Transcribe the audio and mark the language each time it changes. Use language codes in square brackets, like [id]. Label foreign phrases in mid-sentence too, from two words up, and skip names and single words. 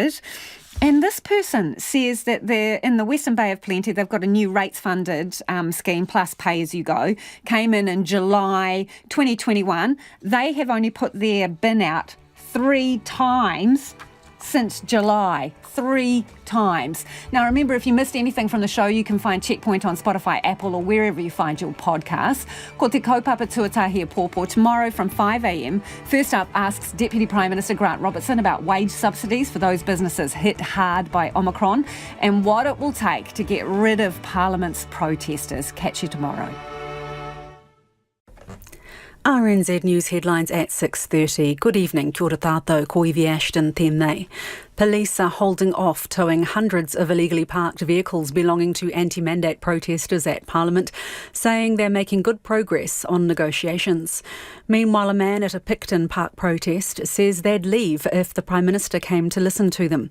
[en] And this person says that they're in the Western Bay of Plenty, they've got a new rates-funded scheme, plus pay-as-you-go, came in July 2021. They have only put their bin out 3 times since July. 3 times. Now, remember, if you missed anything from the show, you can find Checkpoint on Spotify, Apple, or wherever you find your podcasts. [mi] Ko te kaupapa tuatahi a pōpō [en] tomorrow from 5 a.m. First up asks Deputy Prime Minister Grant Robertson about wage subsidies for those businesses hit hard by Omicron and what it will take to get rid of Parliament's protesters. Catch you tomorrow. RNZ News headlines at 6:30. Good evening, [mi] kia ora tātou, ko Ivy Ashton tēnei. [en] Police are holding off towing hundreds of illegally parked vehicles belonging to anti-mandate protesters at Parliament, saying they're making good progress on negotiations. Meanwhile, a man at a Picton Park protest says they'd leave if the Prime Minister came to listen to them.